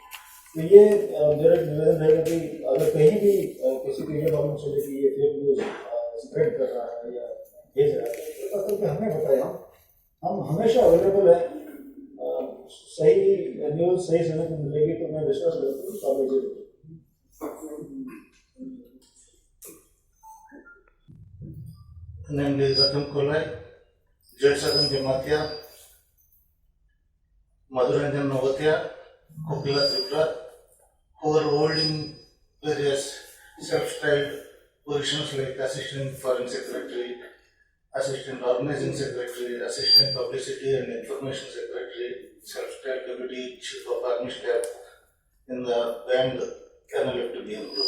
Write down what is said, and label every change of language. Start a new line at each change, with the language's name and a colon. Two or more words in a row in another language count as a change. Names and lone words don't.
Hindi: तो ये मेरा निवेदन रहेगा कि अगर कहीं भी किसी को ये मालूम चले कि ये
English: fake news spread
Hindi: कर रहा है या भेज रहा है तो कृपा करके हमें बताएं, हम हमेशा अवेलेबल है। सही न्यूज सही समय पर मिलेगी तो मैं विश्वास करता हूँ काफी जरूर।
English: Namely Zakim Kolai, Jaysagan Jamatia, Madhuranjan Novatia, Kopila Tripura, who are holding various self-styled positions like Assistant Foreign Secretary, Assistant Organizing Secretary, Assistant Publicity and Information Secretary, self-styled Deputy Chief of Army Staff in the banned NLF-BM group.